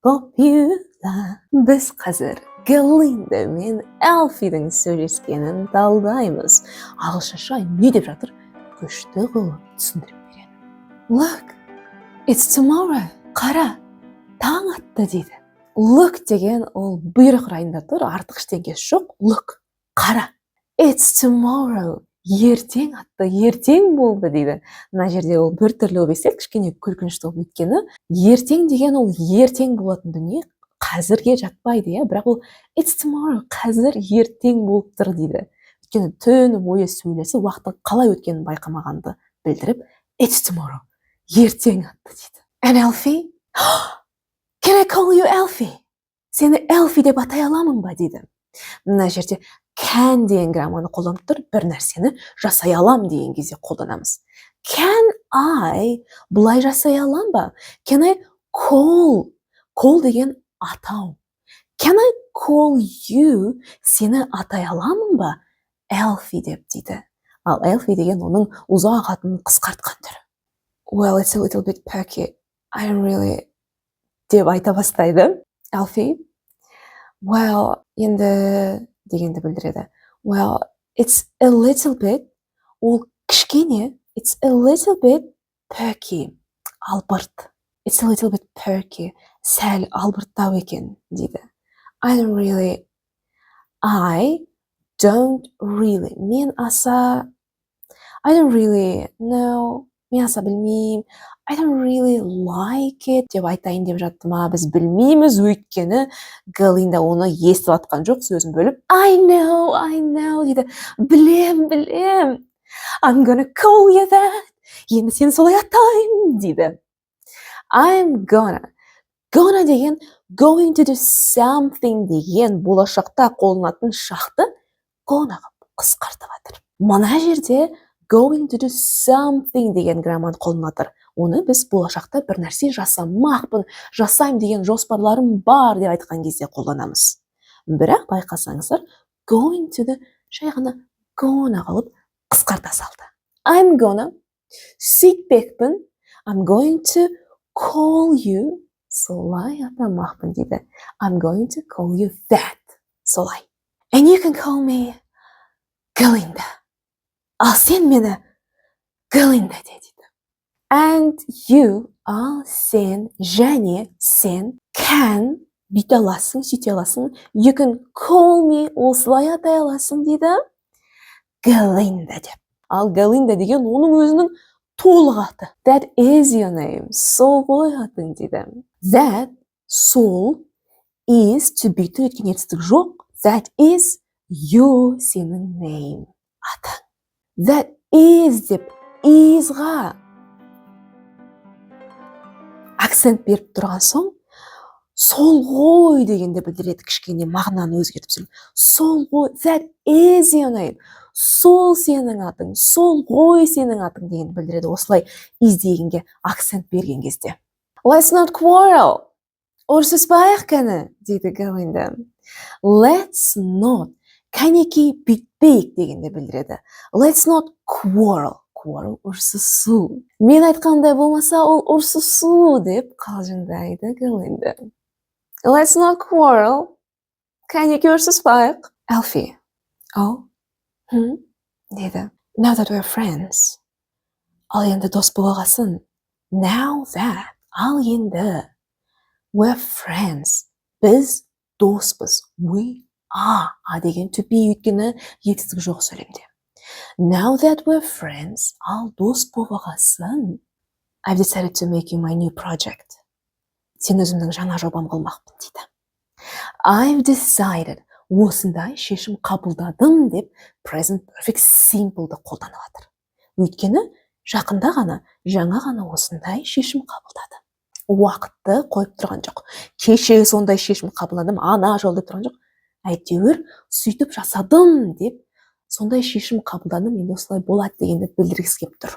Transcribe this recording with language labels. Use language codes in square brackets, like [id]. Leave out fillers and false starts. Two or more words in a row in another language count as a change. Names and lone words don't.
[en] popular. [kk] Біз қазір Галинда мен Әлфидің сөйлескенін талдаймыз. Ағылшынша не деп жатыр? Күшті қылып түсіндіріп береді. [en] Look, it's tomorrow. [kk] Қара, таң атты дейді. Look деген ол бұйрық райында тұр, артық ештеңесі жоқ. Look, қара. [en] It's tomorrow. [kk] Ертең атты, ертең болды дейді. Мына жерде ол бір түрлі болып естіледі, кішкене күлкінішті болып өйткені ертең деген ол ертең болатын дүние, қазірге жатпайды, бірақ ол [en] it's tomorrow, [kk] қазір ертең болып тұр дейді. Өйткені түн бойы сөйлесі уақыттың қалай өткенін байқамағанды білдіріп, [en] it's tomorrow, [kk] ертең атты дейді. [en] And Elfie? Can I call you Elfie? [kk] Сені Elfie деп атай аламын ба дейді. Мына жерде can деген грамманы қолданып тұр, бір нәрсені жасай алам деген кезде қолданамыз. [en] Can I [kk] бұлай жасай алам ба? [en] Can I call? Call [kk] деген атау. [en] Can I call you? [kk] Сені атай аламын ба? Elfie деп дейді. Ал Elfie деген оның ұзақ атын қысқартқан түрі. [en] Well, it's a little bit perky. I don't really [kk] деп айта бастайды. Elfie? Well, енді дегенді білдіреді. [en] Well, it's a little bit, [kk] ол кішкене, [en] it's a little bit perky, албырт. It's a little bit perky, [kk] сәл албырттау екен дейді. [en] I don't really, [kk] мен аса, [en] I don't really know, [kk] мен аса білмеймін, [en] I don't really like it [kk] деп айтайын деп жатты ма, біз білмейміз, өйткені Галинда оны естіп атқан жоқ, сөзін бөліп [en] I know [kk] дейді. Білем. [en] I'm gonna call you that. [kk] Енді сені солай атайын дейді. [en] I'm gonna [kk] деген [en] going to do something [kk] деген болашақта қолданатын шақты gonna қысқартып жатыр. Мына жерде [en] going to do something [kk] деген грамманы қолданатыр. Оны біз болашақта бір нәрсе жасамақпын, жасайым деген жоспарларым бар деп айтқан кезде қолданамыз. Бірақ байқасаңыздар, [en] going to the [kk] жай ғана gonna қылып қысқарта салды. [en] I'm gonna сөйтпекпін, I'm going to call you, [kk] солай атамақпын дейді. [en] I'm going to call you that, солай. And you can call me Галинда. [kk] Ал сен мені Галинда дейді. [en] And you, [kk] ал сен, және сен, can, бүйте аласың, сөйте аласың. [en] You can call me, [kk] осылай атай аласың дейді. Галинда деп. Ал Галинда деген оның өзінің толық аты. [en] That is your name. [kk] Сол ғой атың дейді. That, сол, is, [en] to be, to [kk] еткен етістік жоқ. [en] That is your, сенің name. Атың. That is [kk] деп, isға акцент беріп тұрған соң, сол ғой дегенде білдіреді, кішкене мағынаны өзгертіп сөйлейді. Сол ғой, [en] that is your name. [kk] Сол сенің атың, сол ғой сенің атың дегенді білдіреді. Осылай is дегенге акцент берген кезде. [en] Let's not quarrel. [kk] Ұрсыспайық кәні, дейді Галинда. [en] Let's not, [kk] кәнеки бүйтпейік дегенде білдіреді. [en] Let's not quarrel. Quarrel, [kk] ұрсысу. Мен айтқандай болмаса, ол ұрсысу деп қалжыңдайды Галинда. [en] Let's not quarrel. [kk] Кәнеки ұрсыспайық. Elfie. Деді. [en] Now that we're friends. [kk] Ал енді дос болғасын. [en] Now that. [kk] Ал енді. [en] We're friends. [kk] Біз доспыз. [en] We are. [kk] Деген [en] to be [kk] өйткені етістік жоқ сөйлемде. [en] Now that we're friends, [kk] ал дос болғасын. [en] I've decided to make you my new project. [kk] Сен өзімнің жаңа жобам қылмақпын дейді. [en] I've decided, [kk] осындай шешім қабылдадым деп [en] present perfect simple'ды [kk] қолданып жатыр. Өйткені жақында ғана, жаңа ғана осындай шешім қабылдады. Уақытты қойып тұрған жоқ. Кеше сондай шешім қабылдадым, ана жол деп тұрған жоқ. Әйтеуір сөйтіп жасадым деп сондай шешім қабылдадым, енді осылай болады дегенді білдіргісі келіп тұр.